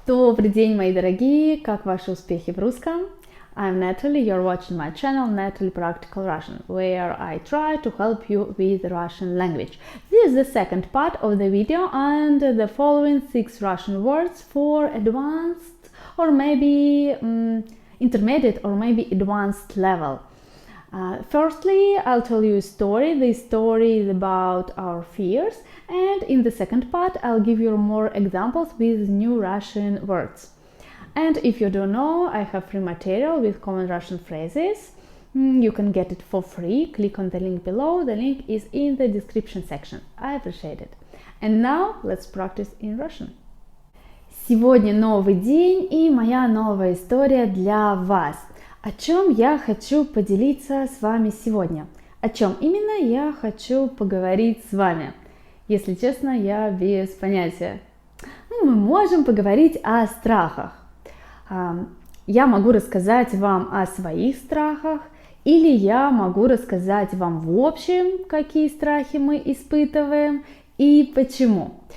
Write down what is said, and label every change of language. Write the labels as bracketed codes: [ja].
[ru] Добрый день, мои дорогие! Как ваши успехи в русском? [en] I'm Natalie, you're watching my channel Natalie Practical Russian, where I try to help you with Russian language. This is the second part of the video and the following 6 Russian words for advanced or maybe intermediate or maybe advanced level. Firstly, I'll tell you a story. This story is about our fears, and in the second part, I'll give you more examples with new Russian words. And if you don't know, I have free material with common Russian phrases. You can get it for free. Click on the link below. The link is in the description section. I appreciate it. And now let's practice in Russian. [ru] Сегодня новый день и моя новая история для вас. О чем я хочу поделиться с вами сегодня? О чем именно я хочу поговорить с вами? Если честно, я без понятия. Мы можем поговорить о страхах. Я могу рассказать вам о своих страхах, или я могу рассказать вам в общем, какие страхи мы испытываем и почему.